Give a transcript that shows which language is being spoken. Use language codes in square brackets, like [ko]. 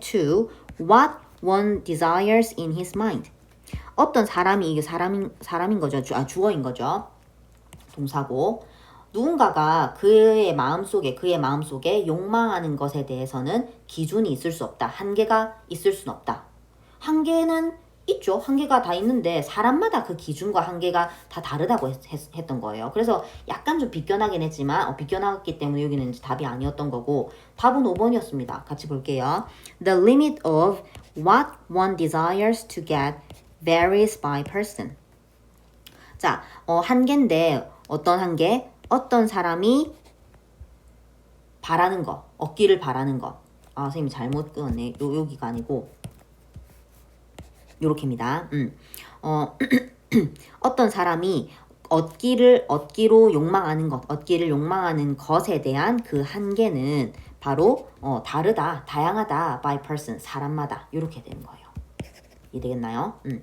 [en] To what one desires in his mind. [ko] 어떤 사람이 이게 사람인 거죠. 주어인 거죠. 동사고. 누군가가 그의 마음속에 욕망하는 것에 대해서는 기준이 있을 수 없다. 한계가 있을 수는 없다. 한계는 있죠. 한계가 다 있는데 사람마다 그 기준과 한계가 다 다르다고 했던 거예요. 그래서 약간 좀 비껴나긴 했지만 비껴나갔기 때문에 여기는 답이 아니었던 거고 답은 5번이었습니다. 같이 볼게요. [en] The limit of what one desires to get varies by person. [ko] 자, 한계인데 어떤 한계? 어떤 사람이 바라는 거, 얻기를 바라는 거. 선생님이 잘못 끊었네. 여기가 아니고 요렇게입니다. 어떤 사람이 얻기로 욕망하는 것, 얻기를 욕망하는 것에 대한 그 한계는 바로 다르다, 다양하다 [en] by person, [ko] 사람마다 이렇게 되는 거예요. 이해되겠나요?